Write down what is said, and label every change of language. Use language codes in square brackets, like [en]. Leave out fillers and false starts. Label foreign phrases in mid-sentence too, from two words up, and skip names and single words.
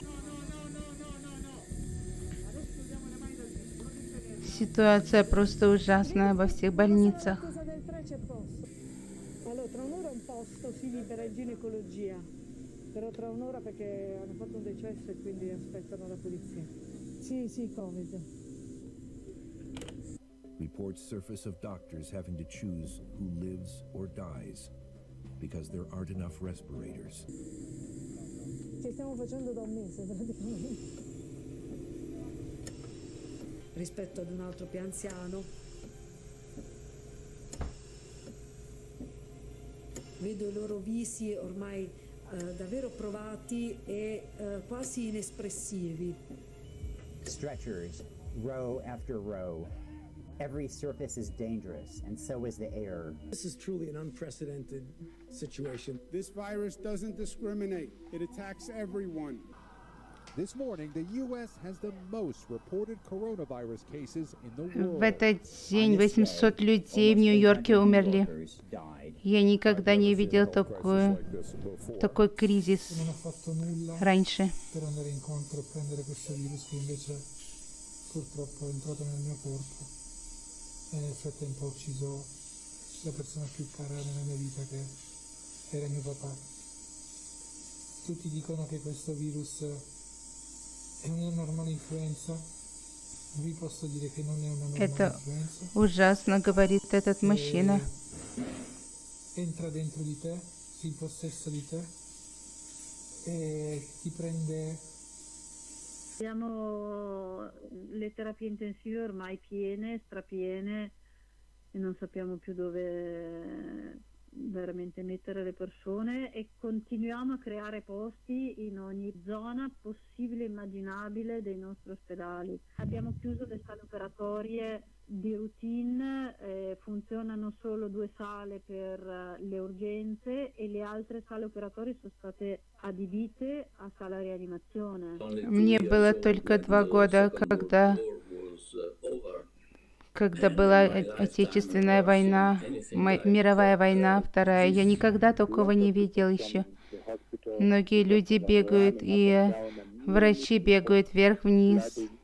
[ru] Ситуация просто ужасная во всех больницах. [it] Allora, tra un'ora un posto si libera in ginecologia, però tra un'ora perché hanno fatto un decesso e quindi aspettano la polizia. Sì, Covid. [en] Reports surface of doctors having to choose who lives or dies because there aren't enough respirators. [it] Ci stiamo facendo da un mese praticamente. Rispetto ad un altro più anziano, vedo i loro visi ormai davvero provati e quasi inespressivi. [en] Stretchers, row after row. Every surface is dangerous, and so is the air. This is truly an unprecedented situation. This virus doesn't discriminate. It attacks everyone. This morning, the U.S. has the most reported coronavirus cases in the world. [ru] В этот день 800 людей в Нью-Йорке умерли. Я никогда не видел такой кризис раньше. [it] purtroppo è entrato nel mio corpo e nel frattempo ha ucciso la persona più cara nella mia vita, che era mio papà. Tutti dicono che questo virus è una normale influenza. Vi posso dire che non è una normale [ru] Это [it] influenza. [ru] ужасно, говорит этот мужчина. [it] Entra dentro di te, si impossessa di te e ti prende. Abbiamo le terapie intensive ormai piene, strapiene, e non sappiamo più dove veramente mettere le persone, e continuiamo a creare posti in ogni zona possibile e immaginabile dei nostri ospedali. Abbiamo chiuso le sale operatorie di routine, funzionano solo 2 sale per le urgenze e le altre sale operatorie sono state adibite a sala rianimazione. [ru] Мне было только 2 года, когда была Отечественная война, мировая война, вторая. Я никогда такого не видел еще. Многие люди бегают, и врачи бегают вверх-вниз.